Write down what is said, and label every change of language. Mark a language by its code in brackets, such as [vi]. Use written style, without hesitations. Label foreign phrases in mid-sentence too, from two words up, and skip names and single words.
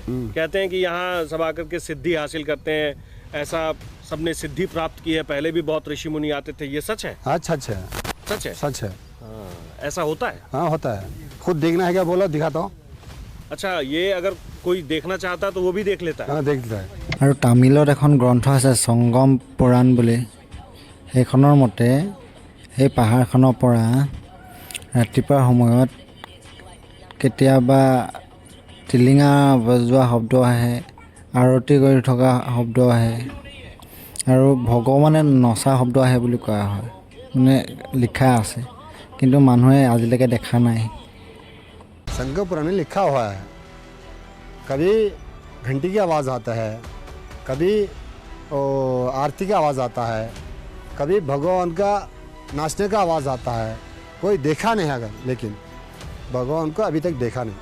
[hi] कहते हैं कि यहाँ सब आकर के सिद्धि हासिल करते हैं, ऐसा सबने सिद्धि प्राप्त की है। पहले भी बहुत ऋषि मुनि आते थे, ये सच है? हाँ सच है। सच है? सच है। हाँ, ऐसा होता है? हाँ होता है। खुद देखना है क्या? बोलो, दिखाता हूँ। अच्छा, ये अगर कोई देखना चाहता है तो वो भी देख लेता है? हाँ देख लेता है। [as] আৰু তামিলত এখন গ্ৰন্থ আছে সংগম পুৰাণ বুলি, সেইখনৰ মতে সেই পাহাৰখনৰ পৰা ৰাতিপুৱাৰ সময়ত কেতিয়াবা টিলিঙা বজোৱা শব্দ আহে, আৰতি কৰি থকা শব্দ আহে আৰু ভগৱানে নচা শব্দ আহে বুলি কোৱা হয়, মানে লিখা আছে, কিন্তু মানুহে আজিলৈকে দেখা নাই। [hi] शंकर पुराण में लिखा हुआ है, कभी घंटी की आवाज़ आता है, कभी आरती का आवाज़ आता है, कभी भगवान का नाचने का आवाज़ आता है। कोई देखा नहीं अगर, लेकिन भगवान को अभी तक देखा नहीं।